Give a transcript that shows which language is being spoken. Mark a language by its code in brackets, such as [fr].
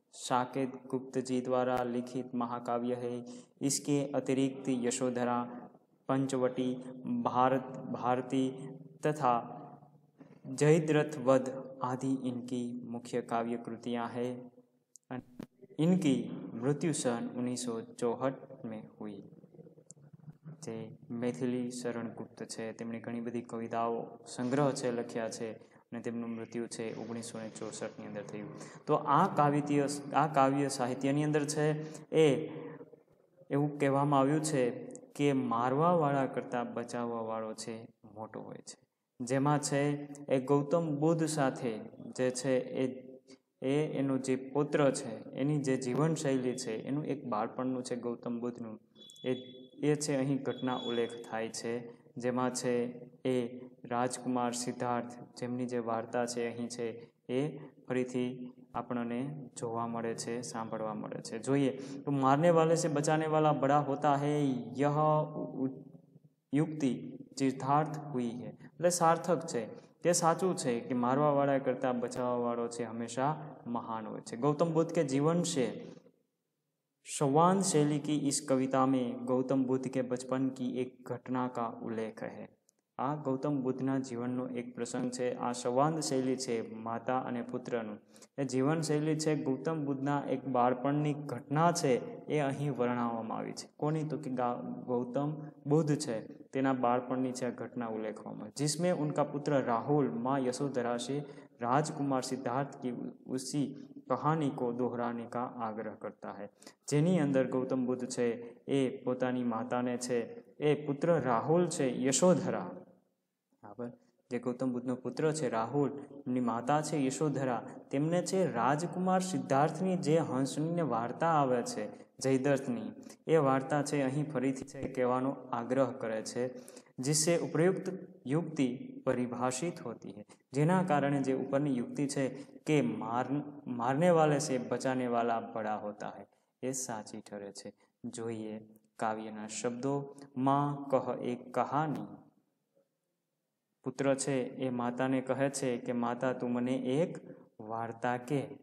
[hi] साकेत गुप्त जी द्वारा लिखित महाकाव्य है. इसके अतिरिक्त यशोधरा, पंचवटी, भारती तथा जयद्रथ वध आदि इनकी मुख्य काव्य कृतियाँ हैं. इनकी मृत्यु सन 1964 में हुई. [gu] જે मैथिली शरण गुप्त છે તેમની ઘણી બધી કવિતાઓ સંગ્રહ છે લખ્યા છે અને તેમનું મૃત્યુ છે 1964ની અંદર થયું. તો આ કાવ્ય સાહિત્યની અંદર છે એ એવું કહેવામાં આવ્યું છે કે મારવાવાળા કરતાં બચાવવાવાળો છે મોટો હોય છે. જેમાં છે એ ગૌતમ બુદ્ધ સાથે જે છે એ એનો જે પુત્ર છે એની જે જીવનશૈલી છે એનું એક બાળપણનું છે ગૌતમ બુદ્ધનું એ છે અહીં ઘટના ઉલ્લેખ થાય છે. જેમાં છે એ રાજકુમાર સિદ્ધાર્થ, જેમની જે વાર્તા છે અહીં છે એ ફરીથી આપણને જોવા મળે છે, સાંભળવા મળે છે. જોઈએ તો [hi] મારને વાલે से बचाने वाला बड़ा होता है, यह युक्ति चितार्थ हुई है. [gu] એટલે સાર્થક છે, તે સાચું છે કે મારવાવાળા કરતાં બચાવવાવાળો છે હંમેશા મહાન હોય છે. [hi] गौतम बुद्ध के जीवन से संवाद शैली की इस कविता में गौतम बुद्ध के बचपन की एक घटना का उल्लेख है. [gu] આ ગૌતમ બુદ્ધના જીવનનો એક પ્રસંગ છે. આ સંવાદ શૈલી છે માતા અને પુત્રનું, એ જીવનશૈલી છે ગૌતમ બુદ્ધના એક બાળપણની ઘટના છે એ અહીં વર્ણવવામાં આવી છે. કોની? તો કે ગૌતમ બુદ્ધ છે તેના બાળપણની છે ઘટના ઉલ્લેખવામાં, [hi] जिसमें उनका पुत्र राहुल माँ यशोधरा से राजकुमार सिद्धार्थ की उसी कहानी को दोहराने का आग्रह करता है. [gu] જેની અંદર ગૌતમ બુદ્ધ છે એ પોતાની માતાને છે એ પુત્ર રાહુલ છે યશોધરા, બરાબર, જે ગૌતમ બુદ્ધનો પુત્ર છે રાહુલ, એમની માતા છે યશોધરા, તેમને છે રાજકુમાર સિદ્ધાર્થની જે હંસની વાર્તા આવે છે જયદ્રથની, એ વાર્તા છે અહીં ફરીથી છે કહેવાનો આગ્રહ કરે છે. [hi] जिससे उपयुक्त युक्ति परिभाषित होती है. [gu] જેના કારણે જે ઉપરની યુક્તિ છે કે [hi] મારને વાલે से बचाने वाला बड़ा होता है, [gu] એ સાચી ઠરે છે. જોઈએ કાવ્યના શબ્દો. [hi] માં કહ એક કહાની. [gu] પુત્ર છે એ માતાને કહે છે કે માતા તું મને એક વાર્તા કે.